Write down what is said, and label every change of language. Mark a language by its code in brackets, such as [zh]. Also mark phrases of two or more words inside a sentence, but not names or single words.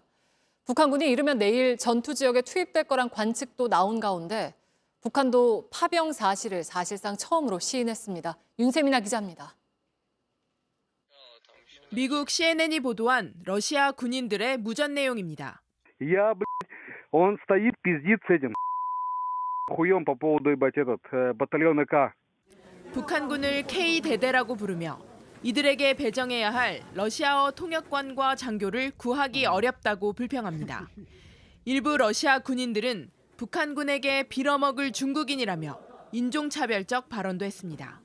[ko] 북한군이 이르면 내일 전투 지역에 투입될 거란 관측도 나온 가운데 북한도 파병 사실을 사실상 처음으로 시인했습니다. 윤세민아 기자입니다. 미국 CNN이 보도한 러시아 군인들의 무전 내용입니다. [ru] Я, он стоит, пиздит с этим хуем по поводу, батальона К. [ko] 북한군을 K대대라고 부르며 이들에게 배정해야 할 러시아어 통역관과 장교를 구하기 어렵다고 불평합니다. 일부 러시아 군인들은 북한군에게 빌어먹을 중국인이라며 인종차별적 발언도 했습니다.